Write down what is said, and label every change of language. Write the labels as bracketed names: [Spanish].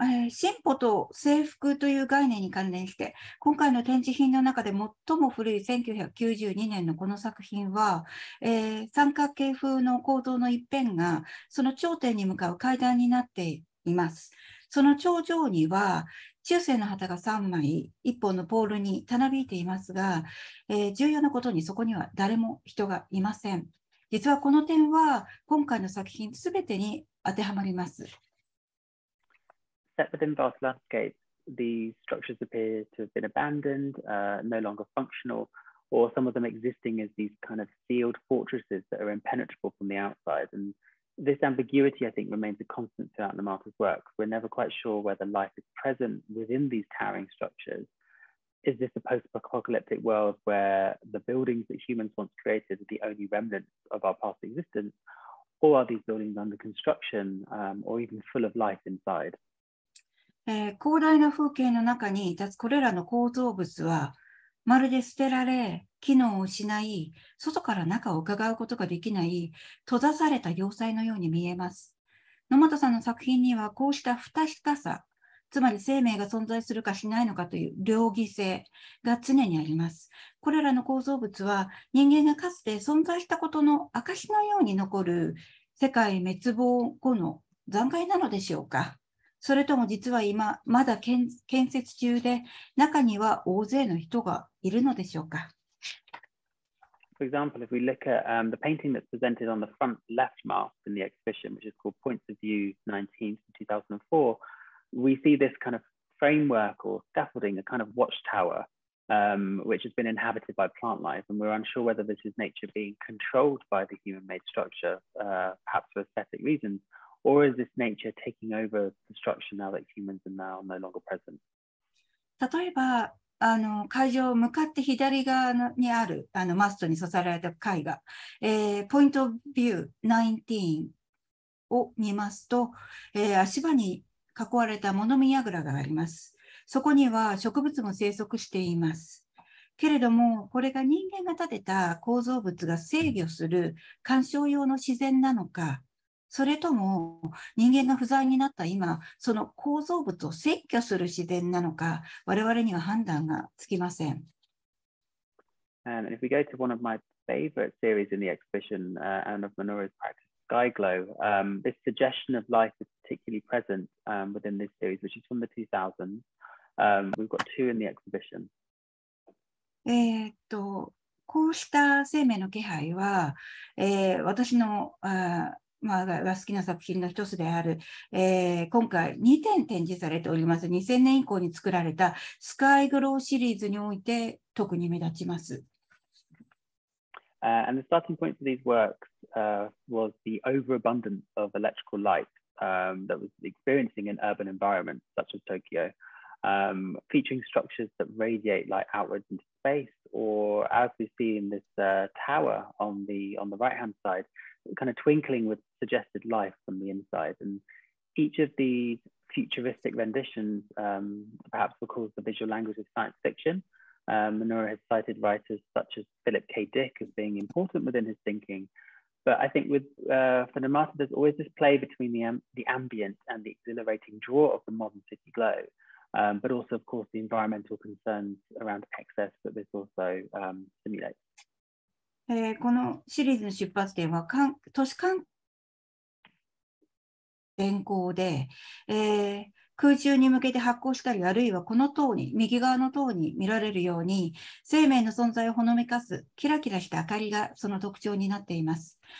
[Japanese] 進歩と征服という概念に関連して、今回の展示品の中で最も古い1992年のこの作品は、三角形風の構造の一辺がその頂点に向かう階段になっています。その頂上には中世の旗が3枚、1本のポールにたなびいていますが、重要なことにそこには誰も人がいません。実はこの点は今回の作品すべてに当てはまります。 [English] Set within vast landscapes, these structures appear to have been abandoned, no longer functional, or some of them existing as these kind of sealed fortresses that are impenetrable from the outside. And this ambiguity, I think, remains a constant throughout Nomata's work. We're never quite sure whether life is present within these towering structures. Is this a post-apocalyptic world where the buildings that humans once created are the only remnants of our past existence, or are these buildings under construction, or even full of life inside? [Japanese] 広大な風景の中に立つこれらの構造物はまるで捨てられ、機能を失い、外から中を伺うことができない閉ざされた要塞のように見えます。野本さんの作品にはこうした不確かさ、つまり生命が存在するかしないのかという両義性が常にあります。これらの構造物は人間がかつて存在したことの証のように残る世界滅亡後の残骸なのでしょうか。それとも実は今まだ建設中で中には大勢の人がいるのでしょうか。 [English] For example, if we look at the painting that's presented on the front left mast in the exhibition, which is called Points of View 19 from 2004, we see this kind of framework or scaffolding, a kind of watchtower, which has been inhabited by plant life. And we're unsure whether this is nature being controlled by the human-made structure, perhaps for aesthetic reasons, or is this nature taking over the structure now that humans are now no longer present? [Japanese] 例えば、会場向かって左側にあるマストに刺された絵画、ポイントビュー19を見ますと、足場に囲われた物見櫓があります。そこには植物も生息しています。けれども、これが人間が建てた構造物が制御する鑑賞用の自然なのか、それとも人間が不在になった今、その構造物を占拠する自然なのか、我々には判断がつきません。 [English] And if we go to one of my favorite series in the exhibition, and of Minoru's practice, Sky Glow, this suggestion of life is particularly present within this series, which is from the 2000s. We've got two in the exhibition. [Japanese] こうした生命の気配は、私のが好きな作品の一つである、今回2点展示されております。 2000年以降に作られたスカイグローシリーズにおいて特に目立ちます。 [English] And the starting point for these works was the overabundance of electrical light that was experiencing in urban environments such as Tokyo, featuring structures that radiate light outwards into space, or as we see in this tower on the right-hand side, kind of twinkling with suggested life from the inside. And each of these futuristic renditions perhaps recalls the visual language of science fiction. Minoru has cited writers such as Philip K. Dick as being important within his thinking. But I think for Nomata, there's always this play between the ambient and the exhilarating draw of the modern city glow, but also, of course, the environmental concerns around excess that this also simulates. [Japanese] このシリーズの出発点は都市環境天候で、空中に向けて発光したり、あるいはこの塔に、右側の塔に見られるように、生命の存在をほのめかすキラキラした明かりがその特徴になっています。